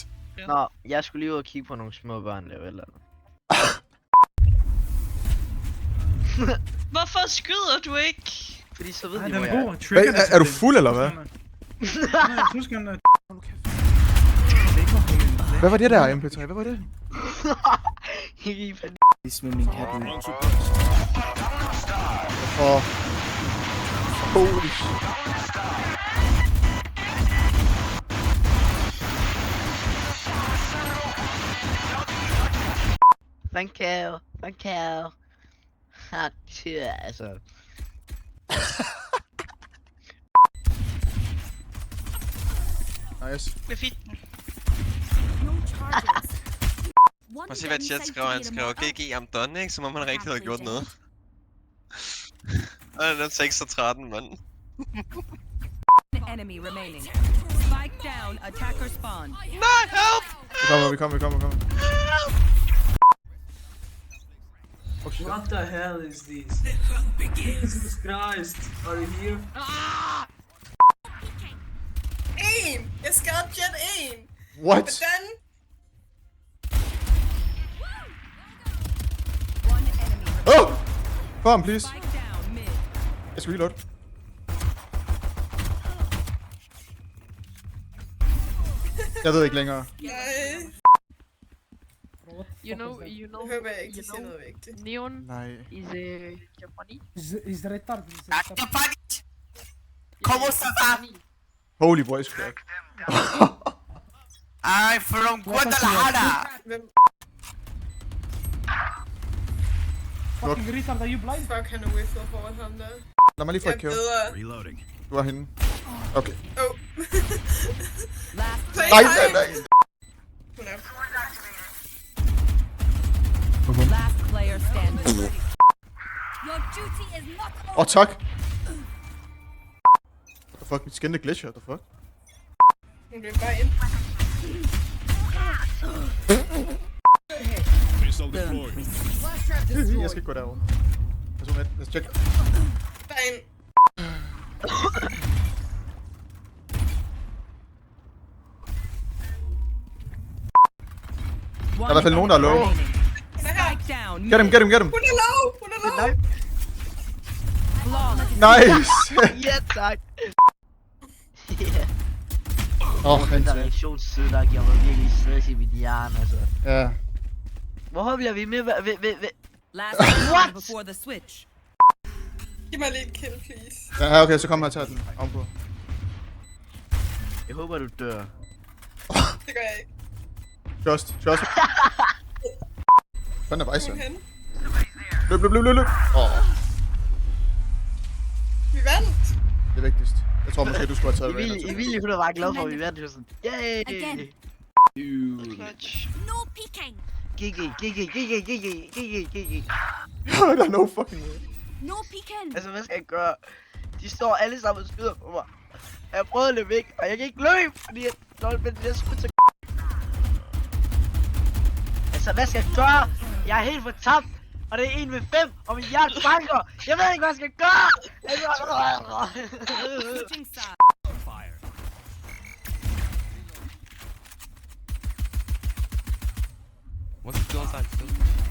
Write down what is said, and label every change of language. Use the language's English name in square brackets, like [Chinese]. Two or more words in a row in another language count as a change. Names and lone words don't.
[Danish] Nå, jeg skulle lige ud og kigge på nogle små børn lave eller andet. Hvorfor skyder du ikke? Fordi så ved de, Den hvor er jeg god. er. Trigger det. Er du fuld, eller hvad? Hvad var det der, MP3? Hvad var det? [English] Holy shit. Thank you. Ha, [Danish] altså. Nice. Det er fint. Prøv at se, hvad chat skriver. Han skriver GG, [English] I'm done, [Danish] ikke? Som om han rigtig havde gjort noget. Og den er 6-13, mand. [English] Enemy remaining. Spike down, attacker spawn. [Danish] Nej, help! Vi kommer. [English] What the hell is this? Jesus Christ, are you here? [Danish] En! Jeg skadede Jet en! What? Hvordan? Oh! Farm, please. Jeg skal reload. Jeg ved ikke længere. [English] You know, [Danish] Jeg håber jeg ikke, de siger noget vigtigt. Neon Nej. [English] is Japanese. Is retarded. [French] Como ça va? [English] Holy voice crack. I'm from Guadalajara. Fucking retard, are you blind? Fuck, [Danish] han er whiffet foran ham der. Lad mig lige få et kill. Reloading. Du er henne. Okay. Oh. Nej. Hun er. [English] Last player standing. Your duty is not over. [Danish] Åh, tak. [English] What the fuck, [Danish] mit skin glitcher, [English] what the fuck? [Danish] Hun bliver bare ind. Jeg skal ikke gå derover. [English] Let's check. Fine. [Danish] Der er i hvert fald nogen, der er low. [English] Spike down. Get him, get him, get him. [Danish] Hun er low! Hun er low! Nice! Ja, tak. Den der reaktionsside, der giver mig virkelig stress i mit hjerne, altså. Ja. Hvorfor bliver vi med? [English] Last round before the switch. [Danish] Giv mig lige en kill, please. Ja, okay, så kommer jeg og tager den ovenpå. Jeg håber, du dør. Det gør jeg ikke. Just. Hvordan er Vejse? Hvorhen? Løb. Vi vandt! Det er vigtigst. Jeg tror måske, du skulle have taget Reyna. Emilie, hun er bare glad for, at vi vandt. Sådan, yay! [English] No peeking. GG. [Danish] Der er [English] no fucking way. No peeking. [Danish] Altså, hvad skal jeg gøre? De står alle sammen og skyder på mig. Jeg prøvede at løbe væk, og jeg kan ikke løbe, fordi jeg skulle til. Altså, hvad skal jeg gøre? Jeg er helt fortabt, og det er 1 ved 5, og min hjerte banker. Jeg ved ikke, hvad jeg skal gøre! [English] What's the still inside?